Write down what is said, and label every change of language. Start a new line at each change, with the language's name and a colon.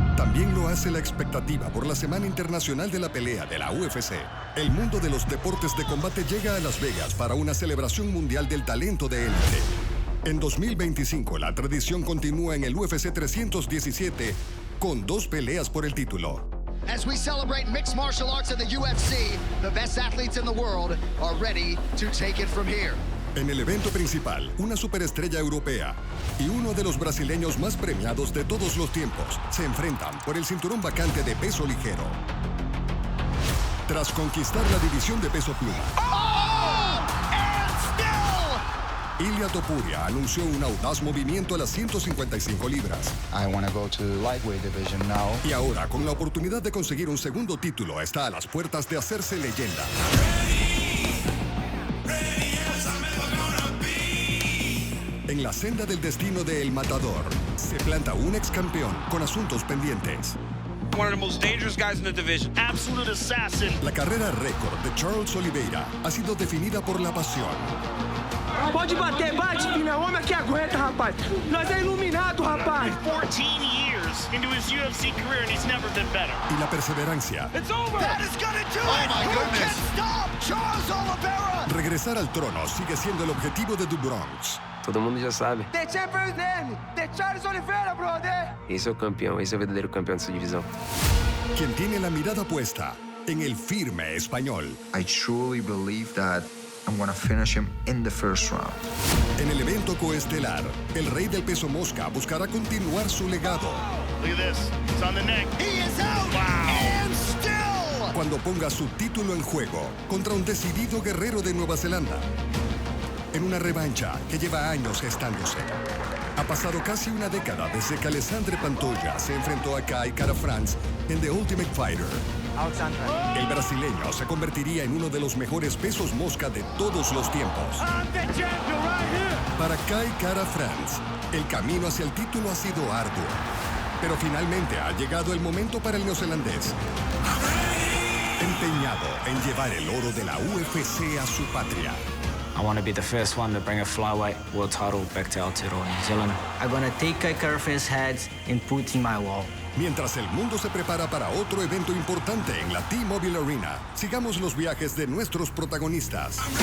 Spanish: También lo hace la expectativa por la Semana Internacional de la Pelea de la UFC. El mundo de los deportes de combate llega a Las Vegas para una celebración mundial del talento de élite. En 2025, la tradición continúa en el UFC 317 con 2 peleas por el título.
English: As we celebrate mixed martial arts in the UFC, the best athletes in the world are ready to take it from here.
Spanish: En el evento principal, una superestrella europea y uno de los brasileños más premiados de todos los tiempos se enfrentan por el cinturón vacante de peso ligero. Tras conquistar la división de peso pluma, Ilia Topuria anunció un audaz movimiento a las 155 libras.
English: I want to go to the lightweight division now.
Spanish: Y ahora, con la oportunidad de conseguir un segundo título, está a las puertas de hacerse leyenda. En la senda del destino de El Matador, se planta un ex campeón con asuntos pendientes.
English: One of the most dangerous guys in the division. Absolute assassin.
Spanish: La carrera récord de Charles Oliveira ha sido definida por la pasión.
Portuguese: Pode bater, bate, filha. O homem que aguenta, rapaz. Nós é iluminado, rapaz.
English: 14 years into his UFC career and he's never been better.
Spanish: Y la perseverancia.
English: It's over. That is gonna do it. my Who goodness. can stop Charles Oliveira?
Spanish: Regresar al trono sigue siendo el objetivo de The Bronx.
Portuguese: Todo mundo já sabe.
English: The champion's name. The Charles Oliveira, brother.
Portuguese: Esse é o campeão, esse é o verdadeiro campeão dessa divisão.
Spanish: Quien tiene la mirada puesta en el firme español.
English: I truly believe that I'm going to finish him in the first round.
Spanish: En el evento coestelar, el rey del peso mosca buscará continuar su legado.
English: Look at this. It's on the neck. He is out. Wow. And still.
Spanish: Cuando ponga su título en juego contra un decidido guerrero de Nueva Zelanda. En una revancha que lleva años gestándose. Ha pasado casi una década desde que Alessandre Pantoja se enfrentó a Kai Kara-France en The Ultimate Fighter. El brasileño se convertiría en uno de los mejores pesos mosca de todos los tiempos. Para Kai Kara-France, el camino hacia el título ha sido arduo. Pero finalmente ha llegado el momento para el neozelandés. Empeñado en llevar el oro de la UFC a su patria.
English: I want to be the first one to bring a flyweight world title back to Aotearoa, New Zealand. I'm going to take Kai Kara-France's head and put it in my wall.
Spanish: Mientras el mundo se prepara para otro evento importante en la T-Mobile Arena, sigamos los viajes de nuestros protagonistas.